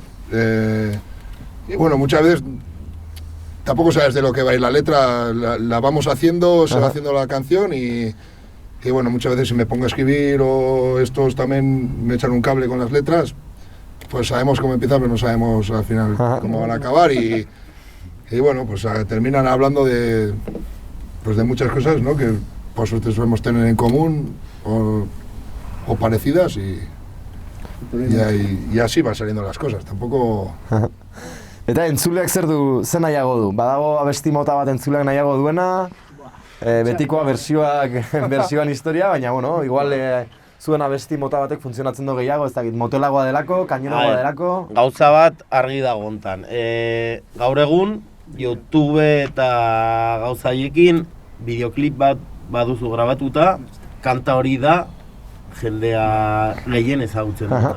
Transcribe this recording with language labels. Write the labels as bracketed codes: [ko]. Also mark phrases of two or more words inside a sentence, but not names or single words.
[es] Y bueno, muchas veces tampoco sabes de lo que va a ir la letra, la vamos haciendo, se va haciendo la canción y bueno, muchas veces si me pongo a escribir o estos también me echan un cable con las letras, pues sabemos cómo empieza, pero no sabemos al final cómo van a acabar y bueno, pues terminan hablando de muchas cosas, ¿no? Que por suerte solemos tener en común o parecidas y así van saliendo las cosas, tampoco... [eu] Eta entzuleak zer nahiago du? Badago abesti mota bat entzuleak nahiago duena, betikoa bersioan historia, baina bueno, igual zuen abesti mota batek funtzionatzen du gehiago, ez dakit, motelagoa delako, kainonagoa delako... Gauza bat argi dago hontan. Gaur egun, YouTube eta gauza haiekin bideoklip bat baduzu grabatuta, kanta hori da jendea gehien ezagutzen dut.